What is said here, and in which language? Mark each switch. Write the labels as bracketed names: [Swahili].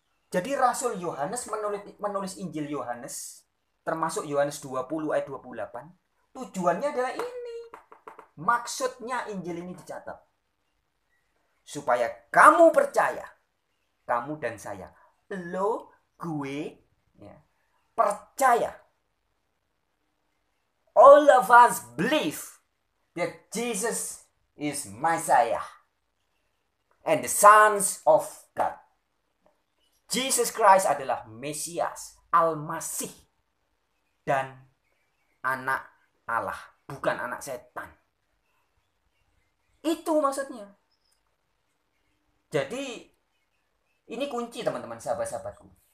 [Indonesian] Jadi Rasul Yohanes menulis Injil Yohanes, termasuk Yohanes 20 ayat 28, tujuannya adalah ini. Maksudnya Injil ini dicatat. Supaya kamu percaya, kamu dan saya, lo, gue, ya, percaya. [English] All of us believe that Jesus is Messiah and the sons of God. [Indonesian] Jesus Christ adalah Mesias, Al-Masih, dan anak Allah, bukan anak setan. Itu maksudnya. Jadi ini kunci teman-teman, sahabat-sahabatku.